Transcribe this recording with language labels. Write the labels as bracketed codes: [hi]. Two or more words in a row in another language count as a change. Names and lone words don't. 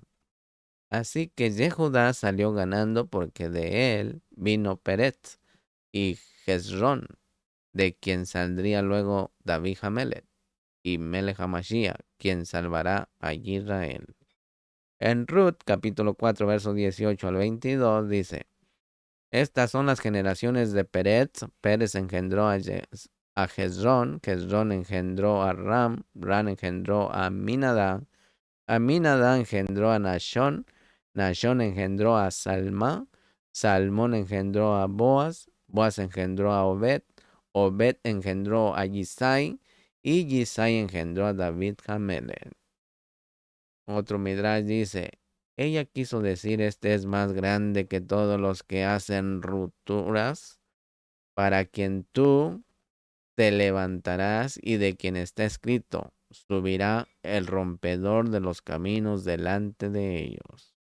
[es] Así que Yehudá salió ganando porque de él vino Pérez y Hezrón, de quien saldría luego David Hamelech y [he] מלך המשיח, [es] quien salvará a Israel. En Ruth, capítulo 4, versos 18 al 22, dice, estas son las generaciones de Pérez. Pérez engendró a Hezrón, Hezrón engendró a Ram, Ram engendró a Aminadab, Aminadab engendró a Nashón, Nashón engendró a Salmá, Salmón engendró a Boaz, Boaz engendró a Obed, Obed engendró a Yisai, y Yisai engendró a David Hamelech. Otro Midrash dice, ella quiso decir, este es más grande que todos los que hacen rupturas, para quien tú te levantarás y de quien está escrito, subirá el rompedor de los caminos delante de ellos.